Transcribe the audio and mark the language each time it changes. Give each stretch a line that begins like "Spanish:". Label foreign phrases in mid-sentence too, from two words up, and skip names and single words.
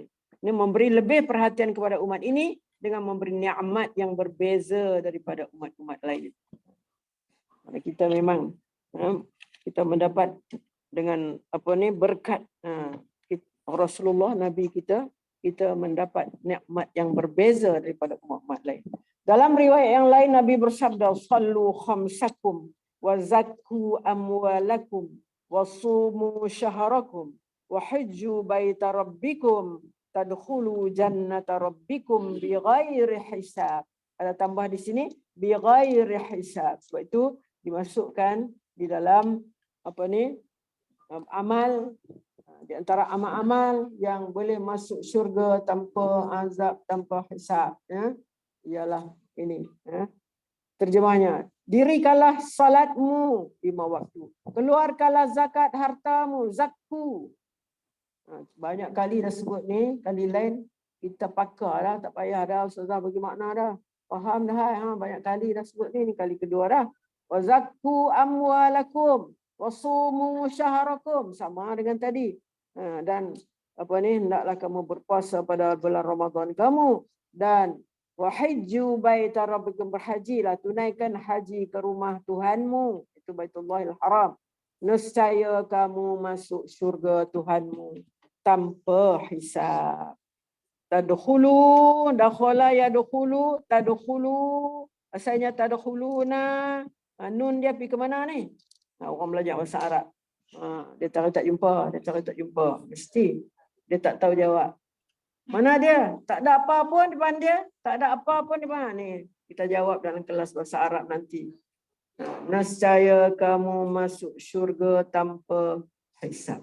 Malay: Ini memberi lebih perhatian kepada umat ini dengan memberi nikmat yang berbeza daripada umat-umat lain. Kita memang kita mendapat dengan berkat Rasulullah, Nabi kita mendapat nikmat yang berbeza daripada umat-umat lain. Dalam riwayat yang lain Nabi bersabda,
Arabic: صلوا خمسكم و زكوا أموالكم و صوموا شهركم و حجوا بيت ربكم تدخلوا جنة ربكم بغير حساب.
Malay: Ada tambah di sini
Arabic: بغير حساب.
Malay: Sebab itu dimasukkan di dalam amal, di antara amal-amal yang boleh masuk syurga tanpa azab, tanpa hisab, ialah ini. Terjemahnya, dirikanlah salatmu 5 waktu. Keluarkanlah zakat hartamu, zakku. Banyak kali dah sebut ni, kali lain kita pakar dah, tak payah dah ustazah bagi makna dah. Faham dah, banyak kali dah sebut ni kali kedua dah.
Arabic: وزكوا أموالكم وصوموا شهركم,
Malay: sama dengan tadi. Dan hendaklah kamu berpuasa pada bulan Ramadan kamu, dan
Arabic: وحجوا بيت ربكم,
Malay: berhajilah, tunaikan haji ke rumah Tuhanmu, itu Baitullahil Haram. Nescaya kamu masuk syurga Tuhanmu tanpa hisab.
Arabic: تدخلوا، دخل يدخل، تدخلوا.
Malay: Asalnya tadkhuluna. Nun dia pergi ke mana ni? Orang belajar bahasa Arab. Dia tak jumpa, mesti dia tak tahu jawab. Mana dia? Tak ada apa pun depan dia, tak ada apa pun depan ni. Kita jawab dalam kelas bahasa Arab nanti. Nescaya kamu masuk syurga tanpa hisab.